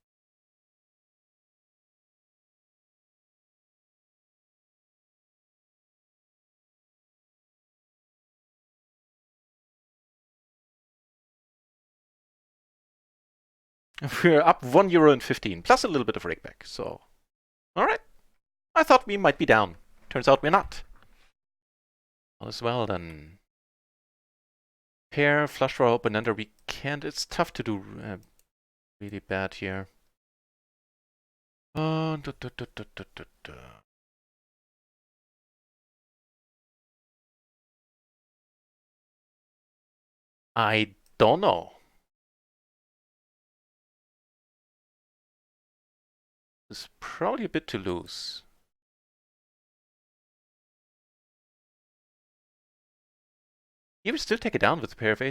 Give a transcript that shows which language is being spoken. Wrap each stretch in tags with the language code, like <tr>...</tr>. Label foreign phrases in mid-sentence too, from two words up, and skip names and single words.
<en>We're up €1.15, plus a little bit of rakeback. So, all right. I thought we might be down. Turns out we're not. All is well then. Pair, flush draw, open ender. We can't. It's tough to do really bad here. Uh, duh, duh, duh, duh, duh, duh, duh. I don't know. This is probably a bit too loose. He would still take it down with a pair of eights.</en>